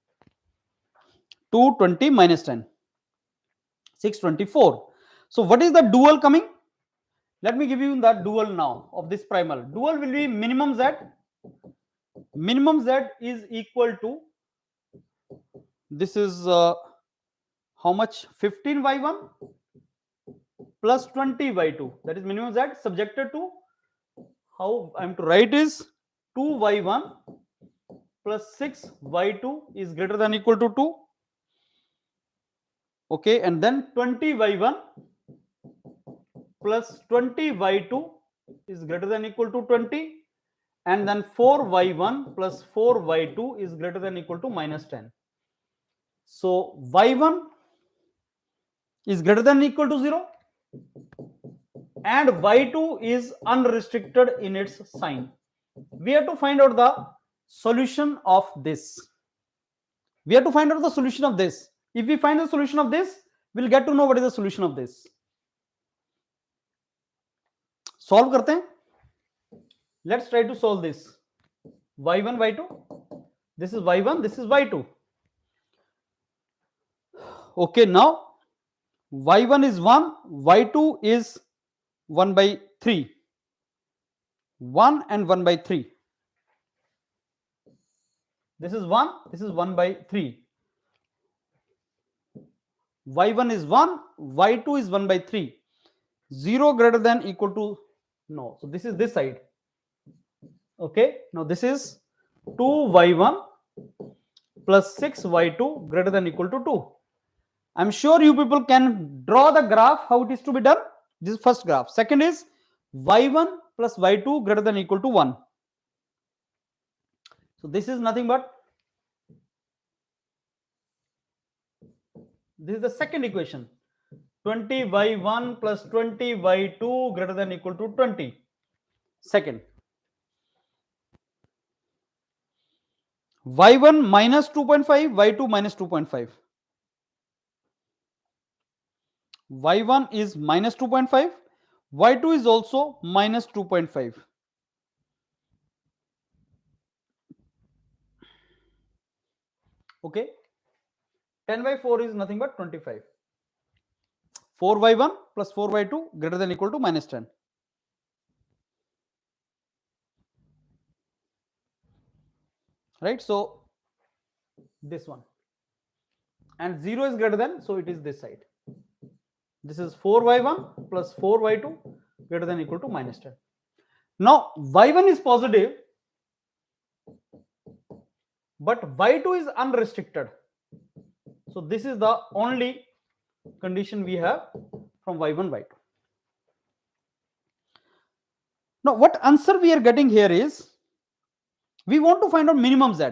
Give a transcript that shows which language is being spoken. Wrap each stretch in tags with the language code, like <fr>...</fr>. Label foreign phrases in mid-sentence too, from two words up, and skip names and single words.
<en>220 minus 10. 624. So what is the dual coming? Let me give you the dual now of this primal. Dual will be minimum Z. Minimum Z is equal to, this is how much? 15y1 plus 20y2. That is minimum Z subjected to, how I am to write is 2y1 plus 6y2 is greater than equal to 2. Okay, and then 20y1 plus 20y2 is greater than equal to 20, and then 4y1 plus 4y2 is greater than equal to minus 10. So y1 is greater than equal to 0 and y2 is unrestricted in its sign. We have to find out the solution of this. We have to find out the solution of this. If we find the solution of this, we'll get to know what is the solution of this.</en> <hi>Solve करते हैं.</hi> <en>Let's try to solve this. Y1, Y2. This is Y1, this is Y2. Okay, now Y1 is 1, Y2 is 1 by 3. 1 and 1 by 3. This is 1, this is 1 by 3. Y1 is 1, Y2 is 1 by 3. 0 greater than equal to, no. So this is this side. Okay, now this is 2y1 plus 6y2 greater than equal to 2. I'm sure you people can draw the graph how it is to be done. This is first graph. Second is y1 plus y2 greater than equal to 1. So this is nothing but, this is the second equation. 20y1 plus 20y2 greater than equal to 20. Second. y1 minus 2.5, y2 minus 2.5. y1 is minus 2.5, y2 is also minus 2.5. Okay, 10 by 4 is nothing but 25. 4y1 plus 4y2 greater than equal to minus 10. Right, so this one, and 0 is greater than, so it is this side. This is 4y1 plus 4y2 greater than equal to minus 10. Now y1 is positive, but y2 is unrestricted. So this is the only condition we have from y1, y2. Now what answer we are getting here is, we want to find out minimum Z.</en>